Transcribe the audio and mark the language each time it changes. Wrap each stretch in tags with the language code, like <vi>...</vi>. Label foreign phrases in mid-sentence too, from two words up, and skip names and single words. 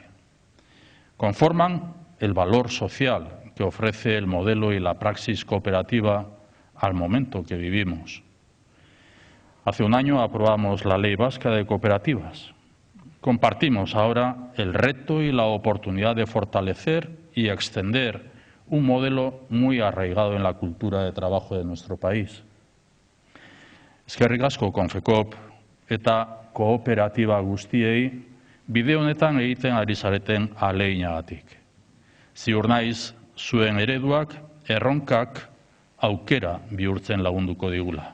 <es>Conforman el valor social que ofrece el modelo y la praxis cooperativa al momento que vivimos. Hace un año aprobamos la Ley Vasca de Cooperativas. Compartimos ahora el reto y la oportunidad de fortalecer y extender un modelo muy arraigado en la cultura de trabajo de nuestro país.</es> <eu>Eskerrik asko Konfekop eta kooperatiba guztiei bide honetan egiten ari zareten ahaleginagatik. Ziur naiz zuen ereduak erronkak aukera bihurtzen lagunduko digula.</eu>